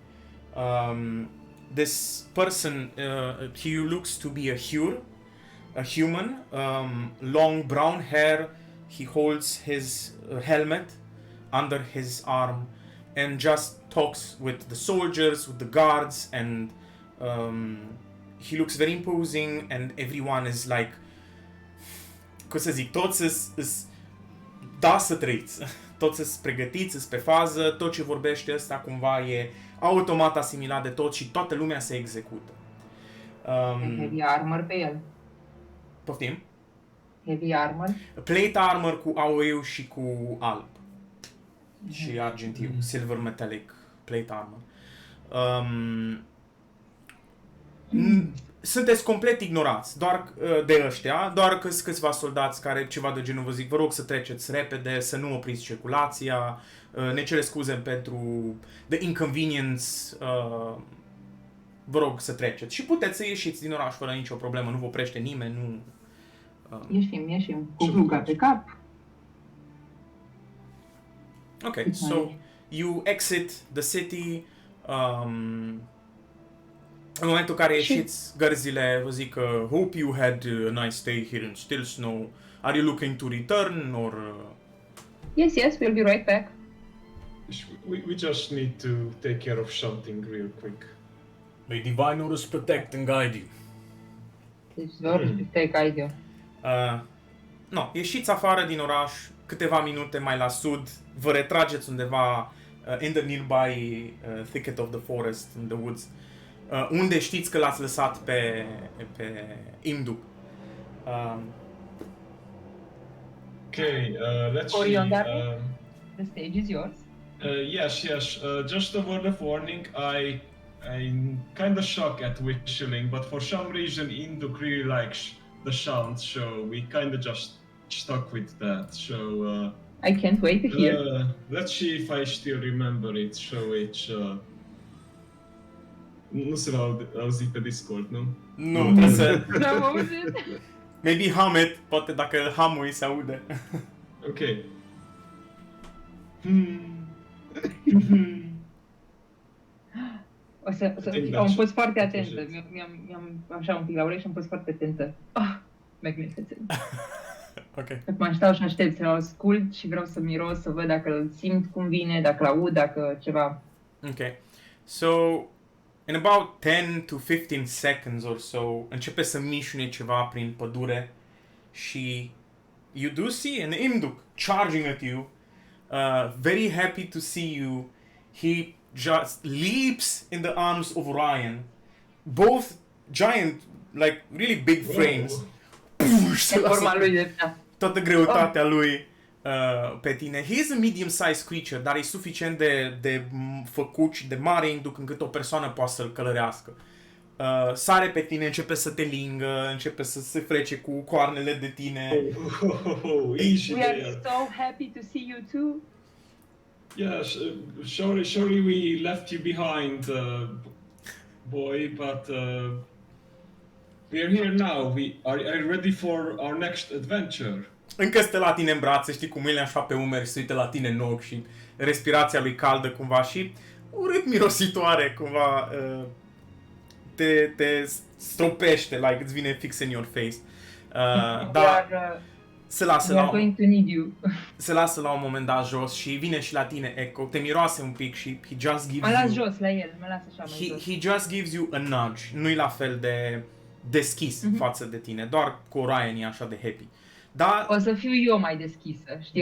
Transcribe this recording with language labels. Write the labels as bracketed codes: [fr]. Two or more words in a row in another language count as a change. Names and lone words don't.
[en] This person, he looks to be a human, long brown hair. He holds his helmet under his arm and just talks with the soldiers, with the guards, and he looks very imposing, and everyone is like, [ro] cum să zic, toți da să trăiți, toți sunt pregătiți, sunt pe fază, tot ce vorbește ăsta cumva e automat asimilat de tot și toată lumea se execută. [en] Heavy armor [ro] pe el. Poftim? [en] Heavy armor. Plate armor [ro] cu AOE și cu alb. Și argintiu, [en] silver metallic plate armor. [ro] Sunteți complet ignorați, doar de ăștia, doar câțiva soldați care ceva de genul vă zic, vă rog să treceți repede, să nu opriți circulația, ne cere scuze pentru [en] the inconvenience, [ro] vă rog să treceți. Și puteți să ieșiți din oraș fără nicio problemă, nu vă oprește nimeni, nu... Ieșim, cu gluga pe cap. [en] Ok, so you exit the city, [ro] în momentul în care ieșiți, gărzile vă zic că [en] hope you had a nice stay here in Still Snow. Are you looking to return or... Yes, we'll be right back. We just need to take care of something real quick. May Divine Urus protect and guide you. [ro] Deci doar te guide eu. No, ieșiți afară din oraș, câteva minute mai la sud, vă retrageți undeva [en] in the nearby thicket of the forest, in the woods, [ro] unde știți că l-ați lăsat pe Imduc. [en] Okay, let's Orion, see. The stage is yours. Yes. Just a word of warning. I'm kind of shocked at whistling, but for some reason Induk really likes the sound, so we kind of just stuck with that. So I can't wait to hear. Let's see if I still remember it. So it's [ro] nu se va auzi pe Discord, nu? Nu, trebuie să... N-am auzit. [en] Maybe hum it, [ro] poate dacă îl hamui se aude. Ok. Am fost foarte atentă. Mi-am așa un pic la urechi și am fost foarte atentă. [en] Magnificent. Ok. [ro] Acum stau și aștept să-l ascult și vreau să miros, să văd dacă îl simt cum vine, dacă l-aud, dacă ceva. [en] Ok. So, in about 10 to 15 seconds or so, [ro] începe să mișune ceva prin pădure și [en] you do see an Imduk charging at you, very happy to see you. He just leaps in the arms of Orion, both giant, like really big frames. [ro] E forma lui de... Toată greutatea lui pe tine. [en] He is a medium-sized creature, [ro] dar e suficient de făcut și de mare Imduk încât o persoană poate să-l călărească. Sare pe tine, începe să te lingă, începe să se frece cu coarnele de tine. [en] Easy We are there. so happy to see you too. Yes, sorry we left you behind, boy, but we are here now. Are you ready for our next adventure? [ro] Încă stă la tine în brațe, știi, cu mâinile așa pe umeri, se uită la tine în ochi și respirația lui caldă cumva și urât mirositoare cumva te stropește, like îți vine fix [en] in your face. We [ro] Dar [en] are, [ro] se lasă [en] we are [ro] la [en] going to need you. [ro] se lasă la un moment dat jos și vine și la tine Echo, te miroase un pic și [en] he just gives [ro] Mă las [en] you [ro] jos la el, mă las așa mai jos. [en] he just gives you a nudge. [ro] Nu-i la fel de deschis față de tine, doar cu Orion e așa de happy. Dar O să fiu eu mai deschisă, știi?